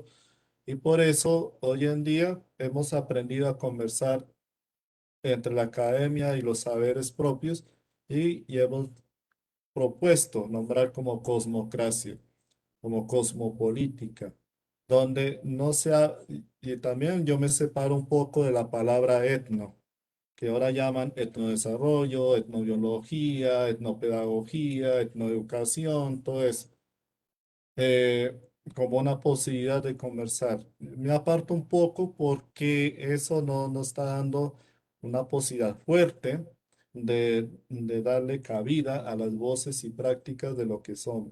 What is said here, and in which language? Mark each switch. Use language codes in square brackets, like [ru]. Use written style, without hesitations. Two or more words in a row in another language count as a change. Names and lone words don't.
[es] Y por eso hoy en día hemos aprendido a conversar entre la academia y los saberes propios y hemos propuesto nombrar como cosmocracia, como cosmopolítica, donde no sea, y también yo me separo un poco de la palabra etno, que ahora llaman etnodesarrollo, etnobiología, etnopedagogía, etnoeducación, todo eso eh, como una posibilidad de conversar. Me aparto un poco porque eso no nos está dando una posibilidad fuerte de darle cabida a las voces y prácticas de lo que somos.